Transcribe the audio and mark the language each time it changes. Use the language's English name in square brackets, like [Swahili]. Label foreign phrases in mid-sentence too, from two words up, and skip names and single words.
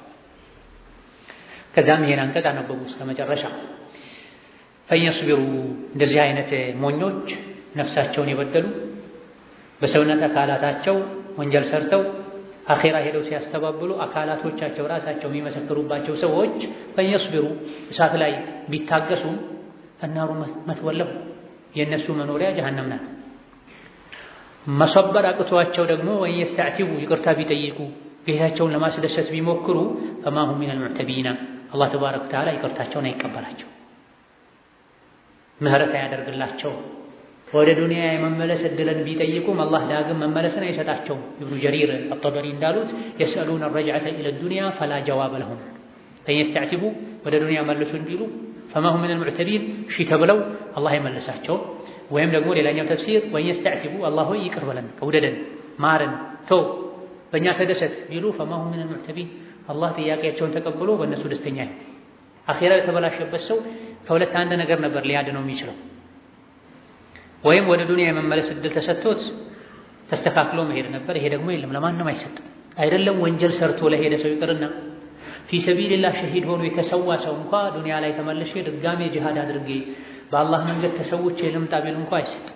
[Amharic] ከዛም ይሄን አንቀጽ አነበቡ እስከ መጨረሻ ፈየስቢሩ እንደዚህ አይነት ሞኞች ነፍሳቸውን የበደሉ በሰውነት አካላታቸው ወንጀል ሰርተው አኺራ ሄደው ሲያስተባብሉ አካላቶቻቸው ራሳቸው የሚመሰክሩባቸው ሰዎች ፈየስቢሩ እሳት ላይ ቢታገሱ [Arabic] النار مثوى [Amharic] የነሱ መኖሪያ ጀሃነም ናት መሰበር አቅቷቸው ደግሞ ወይስተዕቲቡ ይቅርታ ቢጠይቁ ጌታቸውን ለማስደሰት ቢሞክሩ [Arabic] فما هم من المعتبين [Amharic] አላህ [Arabic] تبارك وتعالى [Amharic] ይቅርታቸውን አይቀበላቸው ምህረት ያደርግላቸው ወደ ዱንያ የመመለስ እድልን ቢጠይቁም አላህ ዳግም መመለስን አይሰጣቸውም ኢብኑ ጀሪር አጠበሪ እንዳሉት [Arabic] يسألون الرجعة إلى الدنيا فلا جواب لهم [Amharic] ፈየስተዕቲቡ ወደ ዱንያ መልሱ እንዲሉ [Arabic] فما هم من المعتبين شي [Amharic] ተብለው አላህ ይመልሳቸው ወይም ደግሞ ሌላኛው ተፍሲር ወይስተዕቲቡ አላህ ሆይ ይቅር በለን ከውደደን ማረን ተው በእኛ ተደሰት ቢሉ [Arabic] فما هم من المعتبين [Amharic] አላህ ጥያቄያቸውን ተቀብሎ በእነሱ ደስተኛ ነው አኺራ የተበላሸበት ሰው ከሁለት አንድ ነገር ነበር ሊያድነው የሚችለው ወይም ወደ ዱንያ የመመለስ እድል ተሰጥቶት ተስተካክሎ መሄድ ነበር ይሄ ደግሞ የለም ለማንም አይሰጥም አይደለም ወንጀል ሰርቶ ለሄደ ሰው ይቅርና [Arabic] في سبيل الله [Amharic] ሸሂድ ሆኖ የተሰዋ ሰው እንኳ ዱንያ ላይ ተመልሼ ድጋሜ ጂሃድ አድርጌ በአላህ መንገድ ተሰውቼ ልምጣ ቢል እንኳ አይሰጥም።